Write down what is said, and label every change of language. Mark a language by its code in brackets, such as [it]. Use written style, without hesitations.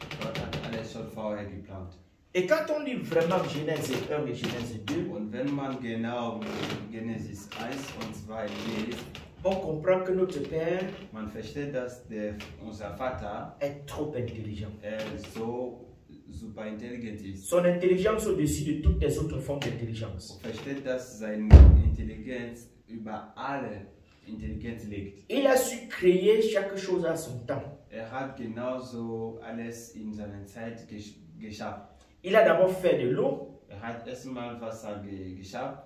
[de] Gott hat alles schon vorher geplant. [fr] Et quand on lit vraiment Genèse 1 et Genèse 2, [de] Und wenn man genau Genesis 1 und 2 liest, [fr] on comprend que notre Père [de] man versteht, dass unser Vater [fr] est trop intelligent. [de] so super intelligent ist. [fr] Son intelligence au-dessus de toutes les autres formes d'intelligence. [de] Man versteht, dass seine Intelligenz über alle Intelligenz liegt. [fr] Il a su créer chaque chose à son temps. [de] Hat genauso alles in seiner Zeit geschaffen. [fr] Il a d'abord fait de l'eau [de] Hat erstmal Wasser geschaffen,